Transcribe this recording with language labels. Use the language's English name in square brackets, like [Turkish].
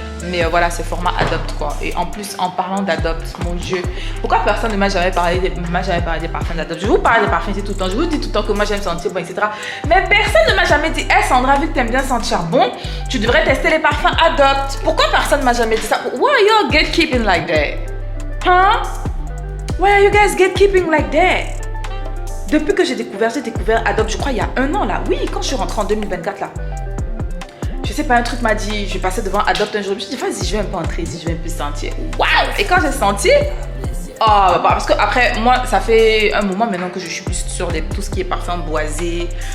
[French] Mais voilà, c'est format Adopt quoi. Et en plus, en parlant d'Adopt, mon Dieu, pourquoi personne ne m'a jamais parlé des parfums d'Adopt? Je vous parle des parfums tout le temps, je vous dis tout le temps que moi j'aime sentir bon, etc. Mais personne ne m'a jamais dit, hey Sandra, vu que tu aimes bien sentir bon, tu devrais tester les parfums Adopt. Pourquoi personne ne m'a jamais dit ça? [English] Why are you gatekeeping like that? Huh? Why are you guys gatekeeping like that? [French] Depuis que j'ai découvert Adopt, je crois il y a 1 an là. Oui, quand je suis rentrée en 2024 là. Je sais pas, un truc m'a dit, je passais devant Adopt un jour, je me suis dit, vas-y, je vais un peu entrer ici, je vais un peu sentir. Waouh! Et quand j'ai senti, parce que après, moi, ça fait un moment maintenant que je suis plus sur tout ce qui est parfum boisé,